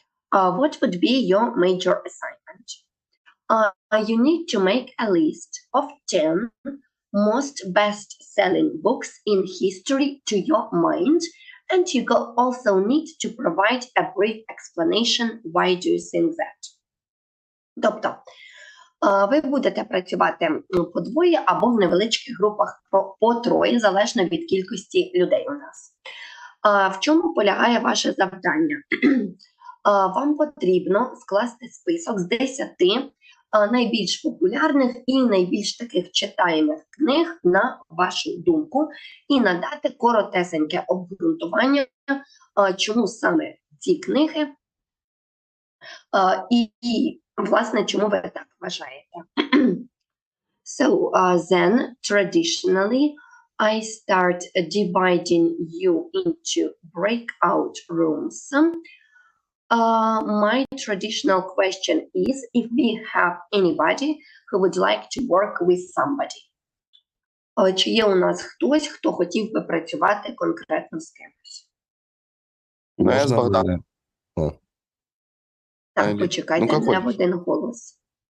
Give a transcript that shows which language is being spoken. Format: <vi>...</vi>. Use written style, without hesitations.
<en>What would be your major assignment? You need to make a list of 10 most best-selling books in history to your mind, and you also need to provide a brief explanation why do you think that.</en> <uk>Тобто, ви будете працювати по двоє або в невеличких групах по троє, залежно від кількості людей у нас. В чому полягає ваше завдання? Вам потрібно скласти список з 10 найбільш популярних і найбільш таких читаємих книг на вашу думку і надати коротесеньке обґрунтування, чому саме ці книги і власне, чому ви так вважаєте.</uk> <en>So, then, traditionally, I start dividing you into breakout rooms. My traditional question is if we have anybody who would like to work with somebody.</en> <uk>Чи є у нас хтось, хто хотів би працювати конкретно з кимось? Я з Богданом. Так, почекайте, не в один голос.</uk>